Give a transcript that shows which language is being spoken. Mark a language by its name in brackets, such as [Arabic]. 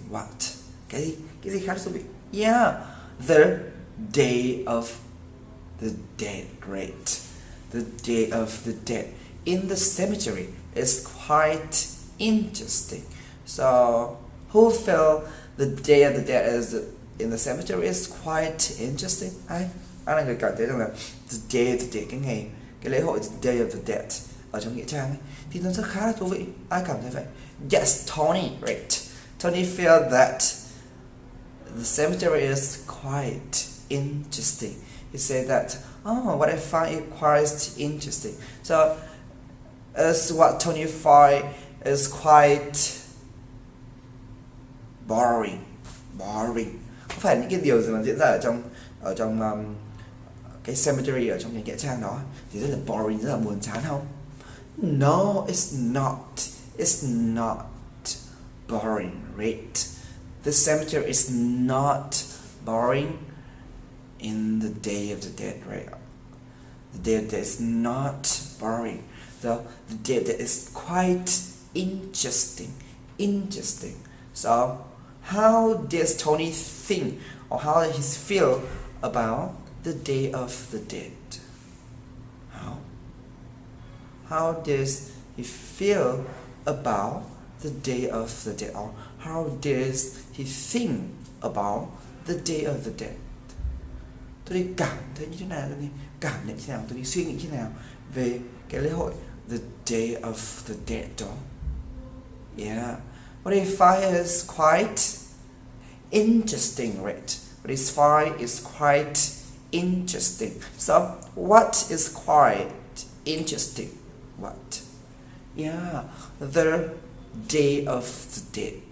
[English] What? [Vietnamese] Cái gì khá thú vị? [English] Yeah, the Day of the Dead. Great. The Day of the Dead in the cemetery is quite interesting. So who felt the Day of the Dead is in the cemetery is quite interesting? [Vietnamese] Ai là người cảm thấy rằng là the Day of the Dead, cái lễ hội the Day of the Dead ở trong nghĩa trang ấy, thì nó rất khá là thú vị. Ai cảm thấy vậy? Yes, Tony. Right. [English] Tony felt that the cemetery is quite interesting. He said that, what I find it quite interesting. So as what Tony find is quite boring. [Vietnamese] Có phải những cái điều gì mà diễn ra ở trong cái cemetery, ở trong cái nghĩa trang đó thì rất là boring, rất là buồn chán không? [English] No, it's not boring, right? The cemetery is not boring in the Day of the Dead, right? The Day of the Dead is not boring. The Day of the Dead is quite interesting. Interesting. So, how does Tony think or how does he feel about the Day of the Dead? How does he feel about the Day of the Dead? Or how does he think about the Day of the Dead? [Vietnamese] Tôi đi cảm thấy như thế nào? Tôi đi cảm nhận như thế nào? Tôi đi suy nghĩ như thế nào về cái lễ hội the Day of the Dead đó? [English] Yeah. What if I is quite interesting, right? What if I is quite interesting? So, what is quite interesting? What? Yeah, the Day of the Dead.